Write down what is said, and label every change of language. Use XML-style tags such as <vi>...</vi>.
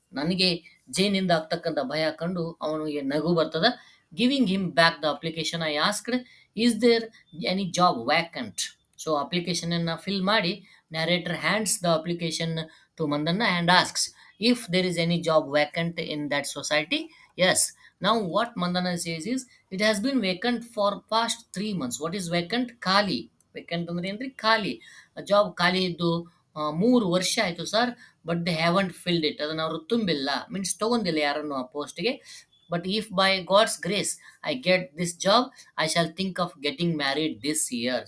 <kn>ನನಗೆ ಜೇನಿಂದ ಆಗ್ತಕ್ಕಂಥ ಭಯ ಕಂಡು ಅವನಿಗೆ ನಗು ಬರ್ತದ.</kn> <en>Giving him back the application, I asked is there any job vacant.</en> <kn>So ಅಪ್ಲಿಕೇಶನನ್ನು fill ಮಾಡಿ</kn> <en>Narrator hands the application to Mandanna and asks if there is any job vacant in that society. Yes, Now what Mandana says is, it has been vacant for past 3 months. What is vacant? Khali.</en> <kn>Vacant ಅಂದ್ರೆ ಏನ್ರಿ? ಖಾಲಿ. Job ಖಾಲಿ ಇದ್ದು 3 ವರ್ಷ ಆಯ್ತು sir,</kn> <en>But they haven't filled it.</en> <kn>ಅದನ್ನ ಅವರು ತುಂಬಿಲ್ಲ, ಮೀನ್ಸ್ ತಗೊಂಡಿಲ್ಲ ಯಾರನ್ನು ಆ ಪೋಸ್ಟ್ಗೆ.</kn> <en>But if by God's grace I get this job, I shall think of getting married this year.</en>